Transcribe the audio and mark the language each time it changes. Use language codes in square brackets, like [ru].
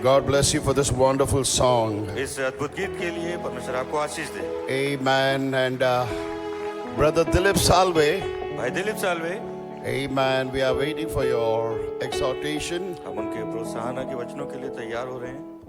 [en] God bless you for this wonderful song. [hi] इस अद्भुत गीत के लिए परमेश्वर आपको आशीष दे। [en] Amen. And Brother Dilip Salve, [hi] भाई Dilip Salve, [en] amen. We are waiting for your exhortation. [hi] हम उनके प्रोत्साहन के वचनों के लिए तैयार हो रहे हैं,